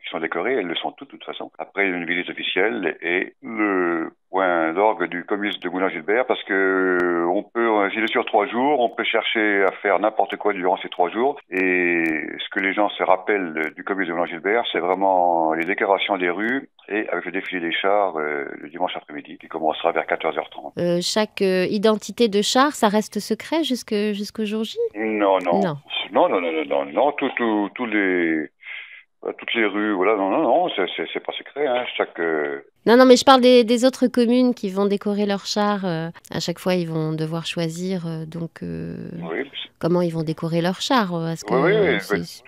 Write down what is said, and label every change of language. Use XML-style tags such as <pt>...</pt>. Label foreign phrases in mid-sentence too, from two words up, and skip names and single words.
<fr>Elles le sont toutes de toute façon. Après, il y a une visite officielle et le point d'orgue du comice de Moulins-Gilbert parce que s'il est sur 3 jours, on peut chercher à faire n'importe quoi durant ces 3 jours. Et ce que les gens se rappellent du comice de Moulins-Gilbert, c'est vraiment les décorations des rues et avec le défilé des chars le dimanche après-midi qui commencera vers 14h30. Chaque identité de char, ça reste secret jusqu'au jour J? Non, non. Non. Non, non, non, non, non, non, toutes les rues, voilà, non, non, non, c'est pas secret, hein, Non, mais je parle des autres communes qui vont décorer leurs chars. À chaque fois, ils vont devoir choisir oui, comment ils vont décorer leurs chars. Est-ce que oui, oui, c'est-</fr>